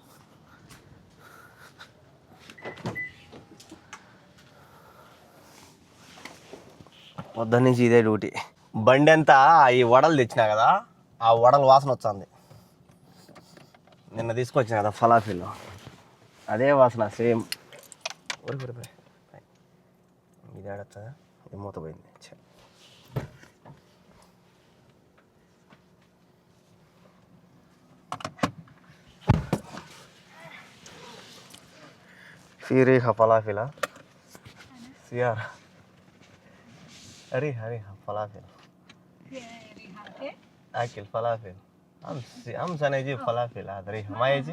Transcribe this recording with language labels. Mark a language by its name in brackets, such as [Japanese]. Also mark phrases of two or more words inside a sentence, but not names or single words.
[Telugu] పొద్దున్న నుంచి ఇదే డ్యూటీ. బండి అంతా ఈ వడలు తెచ్చినా కదా, ఆ వడలు వాసన వస్తుంది. నిన్న తీసుకొచ్చిన కదా ఫలాఫీల్, అదే వాసన సేమ్. ఇది ఆడతా, ఇది మూత పోయింది. [Arabic] فيه فلافل سيارة ريحة فلافل أكل فلافل أمس أنا أجيب فلافل، هذا ريحة ما يجي.